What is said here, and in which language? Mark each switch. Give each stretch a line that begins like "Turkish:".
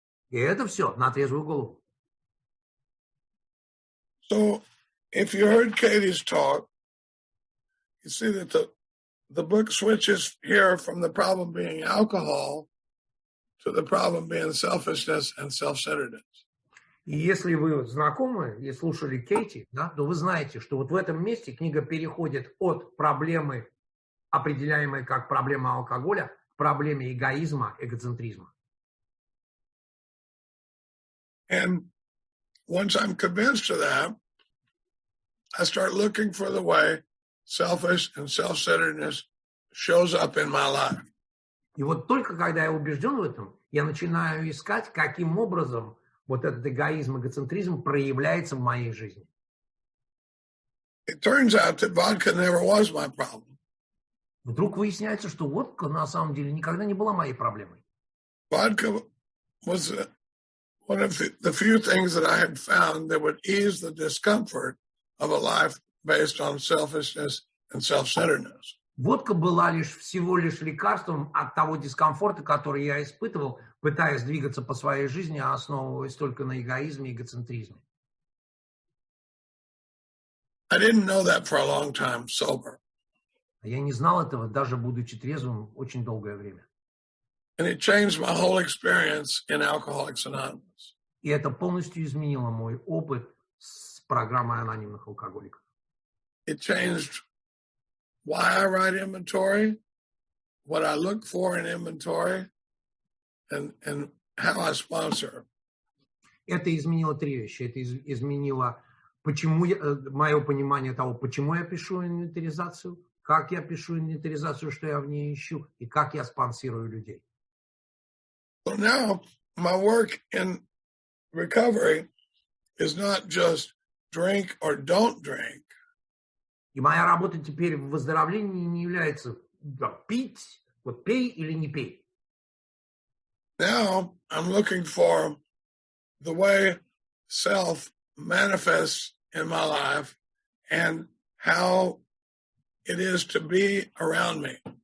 Russian: И это все на трезвую голову.
English: So, if you heard Katie's talk, you see that the book switches here from the problem being alcohol to the problem being selfishness and self-centeredness.
Russian: И если вы знакомы и слушали Кейти, то вы знаете, что вот в этом месте книга переходит от проблемы, определяемой как проблема алкоголя, к проблеме эгоизма, эгоцентризма.
English: And once I'm convinced of that, I start looking for the way selfish and self-centeredness shows up in my life.
Russian: И вот только когда я убежден в этом, я начинаю искать, каким образом вот этот эгоизм, эгоцентризм проявляется в моей жизни.
English: It turns out that vodka never was my problem.
Russian: Вдруг выясняется, что водка на самом деле никогда не была моей проблемой.
English: Vodka was one of the few things that I had found that would ease the discomfort of a life based on selfishness and self-centeredness.
Russian: Водка была всего лишь лекарством от того дискомфорта, который я испытывал, пытаясь двигаться по своей жизни, основываясь только на эгоизме и эгоцентризме.
English: I didn't know that for a long time sober.
Russian: Я не знал этого, даже будучи трезвым, очень долгое время.
English: And it changed my whole experience in Alcoholics Anonymous.
Russian: И это полностью изменило мой опыт с программой анонимных алкоголиков.
English: It changed why I write inventory, what I look for in inventory, and how I sponsor.
Russian: Это изменило три вещи. Это изменило мое понимание того, почему я пишу инвентаризацию, как я пишу инвентаризацию, что я в ней ищу, и как я спонсирую людей.
English: So now my work in recovery is not just drink or don't drink.
Russian: И моя работа теперь в выздоровлении не является пить, вот пей или не пей.
English: Now I'm looking for the way self manifests in my life and how it is to be around me.